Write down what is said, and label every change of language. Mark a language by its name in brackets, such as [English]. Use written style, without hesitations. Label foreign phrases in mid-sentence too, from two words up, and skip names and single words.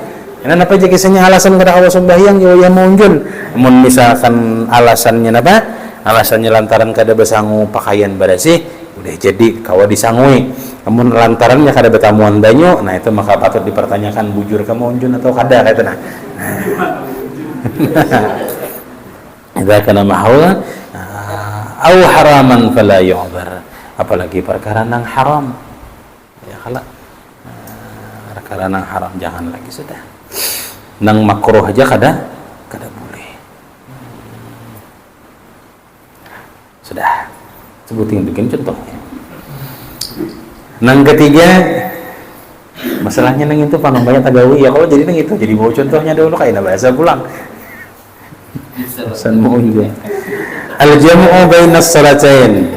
[Banjar] Ini apa aja kisahnya alasan kada kawa sembahyang yang munjun. Mun misalkan alasannya apa? Alasannya lantaran kada besangu pakaian barasih, udah jadi kawa disangui. Namun lantarannya kada betamuan banyu, nah itu maka patut dipertanyakan bujur kamu unjun atau kada kata nah. [Arabic] إذا كان مجهولا أو حراما فلا يعذر. [Banjar] Apalagi perkara nang haram. Ya kalau perkara nang haram jangan lagi sudah. Nang makruh aja kada boleh. Sudah. Sebutin bikin contohnya. Nang ketiga masalahnya nang itu panong banyak tagawi ya kalau jadi nang itu jadi mau contohnya dulu kayak bahasa pulang pesan mau juga [Arabic] الجمع بين الصلاتين.